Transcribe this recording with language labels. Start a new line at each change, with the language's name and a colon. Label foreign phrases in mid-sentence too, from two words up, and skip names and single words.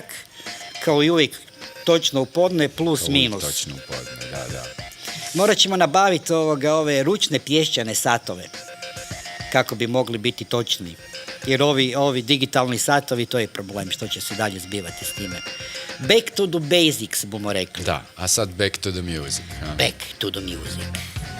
Croatian: Kao i uvijek, točno u podne plus minus. Točno u podne, da. Morat ćemo nabaviti ove ručne pješčane satove. Kako bi mogli biti točni. Jer ovi digitalni satovi, to je problem što će se dalje zbivati s time.
English: Back to the basics,
Croatian: bomo rekli. Da, a sad
English: back to the music. Back to the music.